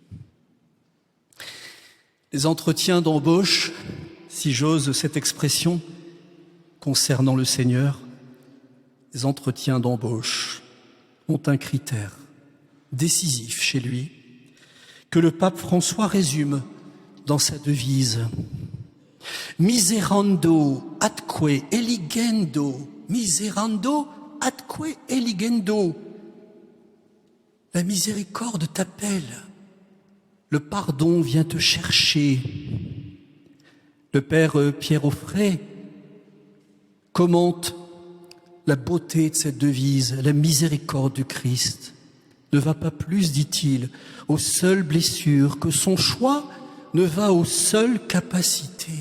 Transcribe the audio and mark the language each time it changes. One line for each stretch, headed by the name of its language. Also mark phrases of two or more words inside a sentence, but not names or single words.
French: Les entretiens d'embauche, si j'ose cette expression, concernant le Seigneur, les entretiens d'embauche ont un critère décisif chez lui que le pape François résume dans sa devise.
Latin: Miserando atque eligendo, miserando atque eligendo.
French: La miséricorde t'appelle, le pardon vient te chercher. Le père Pierre Auffray commente la beauté de cette devise, la miséricorde du Christ ne va pas plus, dit-il, aux seules blessures que son choix ne va aux seules capacités.